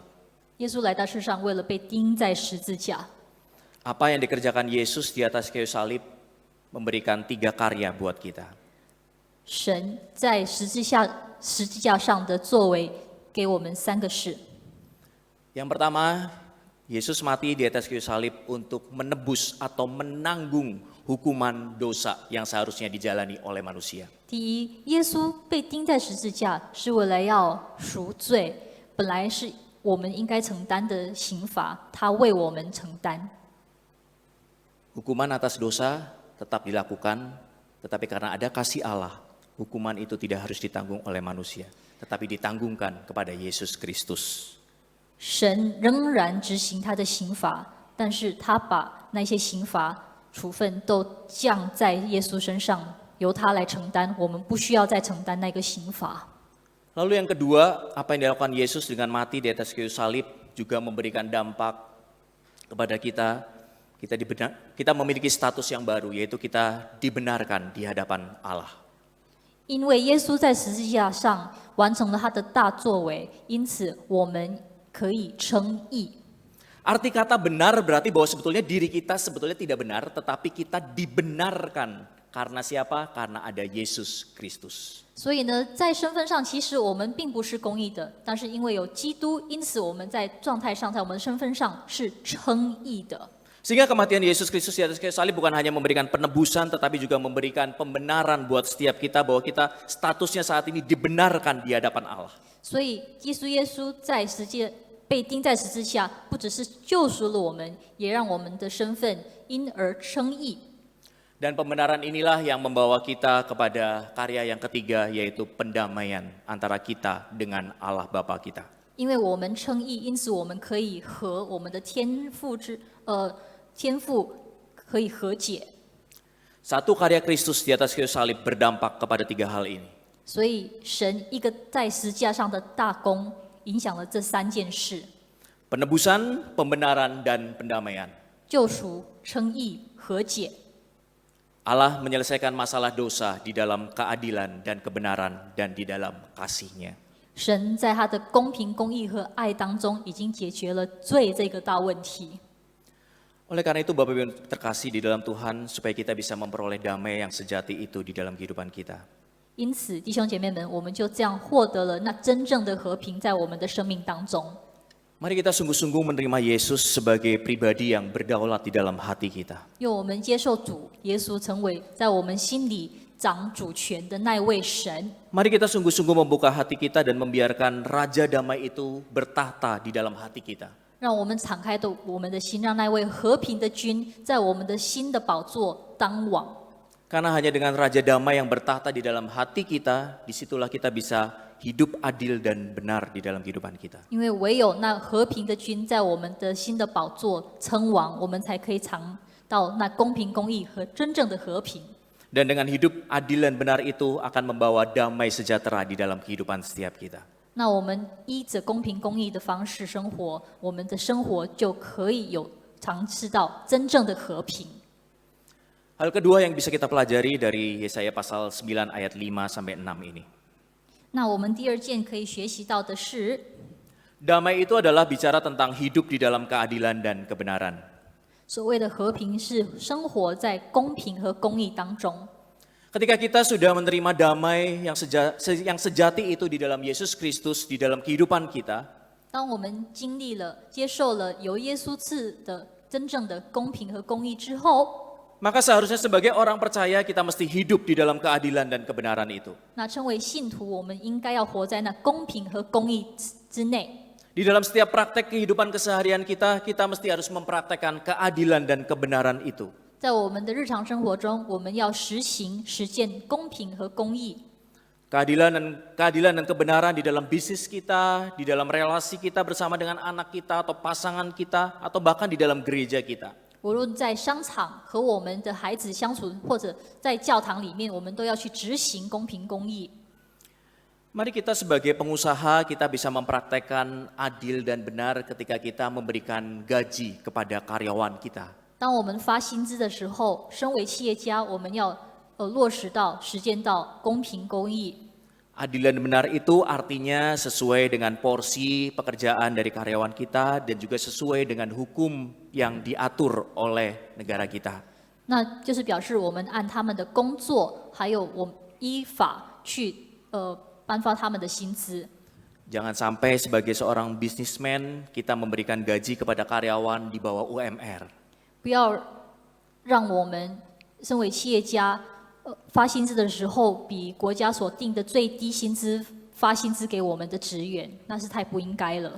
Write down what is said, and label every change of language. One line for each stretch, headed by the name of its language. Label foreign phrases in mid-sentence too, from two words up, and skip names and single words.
Chinese: 耶稣来到世上，为了被钉在十字架。
Indonesian: Apa yang dikerjakan Yesus di atas kayu salib memberikan 3 karya buat kita.
Chinese: 神在十字架上的作为，给我们3个事。
Indonesian: Yang pertama, Yesus mati di atas kayu salib untuk menebus atau menanggung hukuman dosa yang seharusnya dijalani oleh manusia.
Chinese: 第一，耶稣被钉在十字架，是为了要赎罪，本来是我们应该承担的刑罚，他为我们承担。
Indonesian: Hukuman atas dosa tetap dilakukan, tetapi karena ada kasih Allah, hukuman itu tidak harus ditanggung oleh manusia, tetapi ditanggungkan kepada Yesus Kristus.
Chinese: 神仍然执行他的刑罚，但是他把那些刑罚处分都降在耶稣身上，由他来承担，我们不需要再承担那个刑罚。
Indonesian: Lalu yang kedua, apa yang dilakukan Yesus dengan mati di atas kayu salib juga memberikan dampak kepada kita. Kita memiliki status yang baru, yaitu kita dibenarkan di hadapan Allah.
Chinese: 因为耶稣在十字架上完成了他的大作为，因此我们可以称义。
Indonesian: Arti kata benar berarti bahwa sebetulnya diri kita sebetulnya tidak benar, tetapi kita dibenarkan. Karena siapa? Karena ada Yesus Kristus.
Chinese: 所以呢，在身份上，其实我们并不是公义的，但是因为有基督，因此我们在状态上，在我们的身份上是称义的。
Indonesian: Sehingga kematian Yesus Kristus di atas kayu salib bukan hanya memberikan penebusan, tetapi juga memberikan pembenaran buat setiap kita bahwa kita statusnya saat ini dibenarkan di hadapan Allah.
Chinese: 所以耶稣在十字被钉在十字架，不只是救赎了我们，也让我们的身份因而称义。
Indonesian: Dan pembenaran inilah yang membawa kita kepada karya yang ketiga, yaitu pendamaian antara kita dengan Allah Bapa kita.
Chinese: 因为我们称义，因此我们可以和我们的天父可以和解。
Indonesian: Satu karya Kristus di atas kayu salib berdampak kepada tiga hal ini.
Chinese: 所以神一个在十字架上的大功，影响了这三件事：
Indonesian: Penebusan, pembenaran, dan pendamaian.
Chinese: 救赎、称义、和解。
Indonesian: Allah menyelesaikan masalah dosa di dalam keadilan dan kebenaran dan di dalam kasih-Nya.
Chinese: 神在他的公平、公义和爱当中，已经解决了罪这个大问题。
Indonesian: Oleh karena itu Bapak Ibu terkasih di dalam Tuhan, supaya kita bisa memperoleh damai yang sejati itu di dalam kehidupan kita.
Chinese: 因此，弟兄姐妹们，我们就这样获得了那真正的和平在我们的生命当中。
Indonesian: Mari kita sungguh-sungguh menerima Yesus sebagai pribadi yang berdaulat di dalam hati kita.
Chinese: 用我们接受主耶稣成为在我们心里掌主权的那位神。
Indonesian: Mari kita sungguh-sungguh membuka hati kita dan membiarkan Raja Damai itu bertahta di dalam hati kita.
Chinese: 让我们敞开的我们的心，让那位和平的君在我们的心的宝座当王。
Indonesian: Karena hanya dengan Raja Damai yang bertahta di dalam hati kita, disitulah kita bisa hidup adil dan benar di dalam kehidupan kita.
Chinese: 因为唯有那和平的君在我们的心的宝座称王，我们才可以尝到那公平、公义和真正的和平。
Indonesian: Dan dengan hidup adil dan benar itu akan membawa damai sejahtera di dalam kehidupan setiap kita.
Chinese: 那我们依着公平、公义的方式生活，我们的生活就可以有尝试到真正的和平。
Indonesian: Hal kedua yang bisa kita pelajari dari Yesaya pasal 9 ayat 5 sampai 6 ini.
Chinese: 那我们第二件可以学习到的是，
Indonesian: Damai itu adalah bicara tentang hidup di dalam keadilan dan kebenaran.
Chinese: 所谓的和平是生活在公平和公义当中。
Indonesian: Ketika kita sudah menerima damai yang sejati itu di dalam Yesus Kristus, di dalam kehidupan kita,
Chinese: 当我们经历了、接受了由耶稣赐的真正的公平和公义之后，
Indonesian: maka seharusnya sebagai orang percaya kita mesti hidup di dalam keadilan dan kebenaran itu.
Chinese: 那称为信徒，我们应该要活在那公平和公义之内。
Indonesian: Di dalam setiap praktek kehidupan keseharian kita, kita mesti harus mempraktekkan keadilan dan kebenaran itu.
Chinese: 在我们的日常生活中，我们要实践公平和公义。
Indonesian: Keadilan dan kebenaran di dalam bisnis kita, di dalam relasi kita bersama dengan anak kita atau pasangan kita, atau bahkan di dalam gereja kita.
Chinese: 无论在商场和我们的孩子相处，或者在教堂里面，我们都要去执行公平公义。
Indonesian: Mari kita sebagai pengusaha, kita bisa mempraktekkan adil dan benar ketika kita memberikan gaji kepada karyawan kita.
Chinese: 当我们发薪资的时候，身为企业家，我们要落实到、实践到公平公义。
Indonesian: Adil dan benar itu artinya sesuai dengan porsi pekerjaan dari karyawan kita dan juga sesuai dengan hukum yang diatur oleh negara kita.
Chinese: 那就是表示我们按他们的工作，还有我依法去颁发他们的薪资。
Indonesian: Jangan sampai sebagai seorang businessman kita memberikan gaji kepada karyawan di bawah UMR.
Chinese: 不要让我们身为企业家，发薪资的时候比国家所定的最低薪资发薪资给我们的职员，那是太不应该了。